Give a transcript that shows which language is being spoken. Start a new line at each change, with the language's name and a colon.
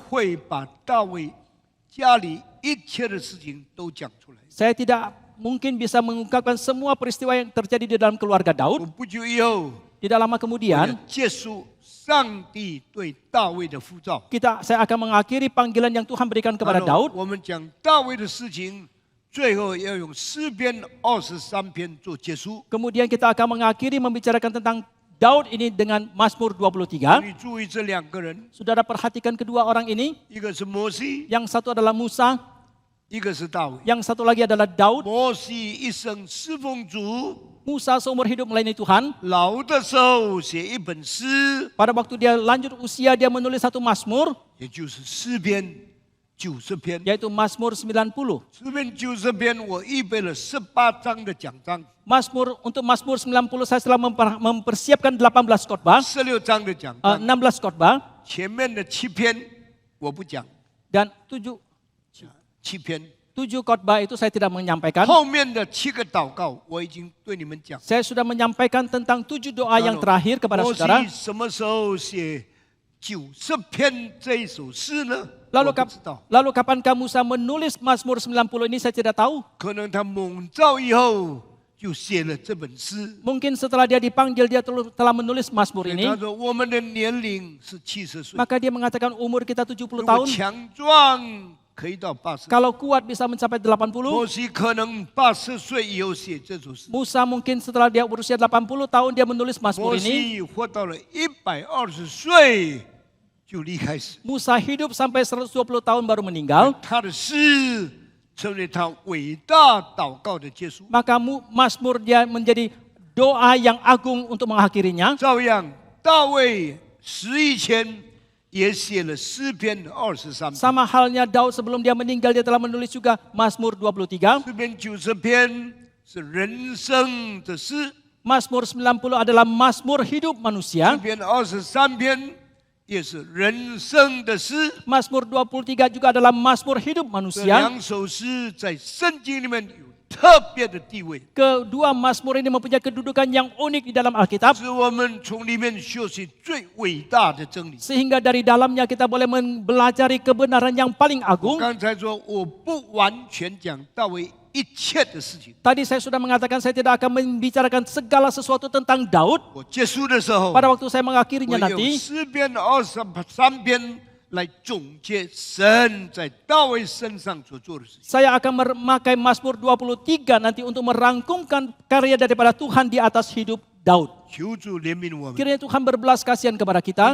Chinese: 会把大卫家里一切的事情都讲出来。
Indonesian: Saya tidak mungkin bisa mengungkapkan semua peristiwa yang terjadi di dalam keluarga
Chinese: 我
Indonesian: Daud.
Chinese: 不久以后，
Indonesian: Tidak lama kemudian,
Chinese: 结束上帝对大卫的呼召。
Indonesian: saya akan mengakhiri panggilan yang Tuhan berikan kepada
Chinese: 然后
Indonesian: Daud.
Chinese: 我们讲大卫的事情，最后要用诗篇23篇做结束。
Indonesian: Kemudian kita akan mengakhiri membicarakan tentang Daud ini dengan Mazmur 23.
Chinese: 你注意这两个人，
Indonesian: Saudara perhatikan kedua orang ini.
Chinese: 一个是摩西，
Indonesian: Yang satu adalah Musa,
Chinese: 一个是大卫。
Indonesian: yang satu lagi adalah Daud.
Chinese: 摩西一生侍奉主，
Indonesian: Musa seumur hidup melayani Tuhan.
Chinese: 老的时候写一本诗，
Indonesian: Pada waktu dia lanjut usia, dia menulis satu Mazmur,
Chinese: 也就是诗篇90篇。
Indonesian: yaitu Mazmur 90.
Chinese: 诗篇90篇，我预备了18章的讲章，
Indonesian: Untuk Mazmur 90 saya telah mempersiapkan 18 khotbah,
Chinese: 16章的讲章。
Indonesian: 16 khotbah,
Chinese: 前面的7篇我不讲，
Indonesian: dan 7
Chinese: 7篇。
Indonesian: khotbah itu saya tidak menyampaikan.
Chinese: 后面的7个祷告我已经对你们讲。
Indonesian: Saya sudah menyampaikan tentang 7 doa yang terakhir kepada
Chinese: 摩
Indonesian: saudara.
Chinese: 西什么时候写90篇这一首诗呢？
Indonesian: Lalu,
Chinese: 我不知道。
Indonesian: lalu kapankah Musa menulis Mazmur 90 ini saya tidak tahu.
Chinese: 可能他蒙召以后就写了这本诗。
Indonesian: Mungkin setelah dia dipanggil dia telah menulis Mazmur
Chinese: 所以
Indonesian: ini.
Chinese: 他说我们的年龄是70岁，
Indonesian: Maka dia mengatakan umur kita 70
Chinese: 如果强壮可以到80。
Indonesian: Kalau kuat bisa mencapai 80.
Chinese: 摩西可能80岁以后写这首诗，
Indonesian: Musa mungkin setelah dia berusia 80 tahun dia menulis Mazmur
Chinese: 摩
Indonesian: ini.
Chinese: 西活到了120岁就离开世，
Indonesian: Musa hidup sampai 120 tahun baru meninggal.
Chinese: 他的诗成为他伟大祷告的结束。
Indonesian: Maka Mazmur dia menjadi doa yang agung untuk mengakhirinya.
Chinese: 照样，大卫死以前也写了诗篇23篇，
Indonesian: Sama halnya Daud sebelum dia meninggal dia telah menulis juga Mazmur 23.
Chinese: 诗篇90篇是人生的诗，
Indonesian: Mazmur 90 adalah Mazmur hidup
Chinese: 诗
Indonesian: manusia.
Chinese: 篇23篇也是人生的诗。
Indonesian: Mazmur 23 juga adalah Mazmur hidup
Chinese: 这
Indonesian: manusia.
Chinese: 两首诗在圣经里面有特别的地位，
Indonesian: Kedua Mazmur ini mempunyai kedudukan yang unik di dalam Alkitab.
Chinese: 是我们从里面学习最伟大的真理。
Indonesian: Sehingga dari dalamnya kita boleh mempelajari kebenaran yang paling
Chinese: 我
Indonesian: agung.
Chinese: 刚才说我不完全讲大卫一切的事情，
Indonesian: Tadi saya sudah mengatakan saya tidak akan membicarakan segala sesuatu tentang Daud.
Chinese: 我结束的时候，
Indonesian: Pada waktu saya
Chinese: 我
Indonesian: mengakhirinya
Chinese: 用
Indonesian: nanti,
Chinese: 诗篇23篇来总结神在大卫身上所做的事情。
Indonesian: saya akan memakai Mazmur 23 nanti untuk merangkumkan karya daripada Tuhan di atas hidup Daud.
Chinese: 求主怜悯我们。
Indonesian: Kiranya Tuhan berbelas kasihan kepada kita.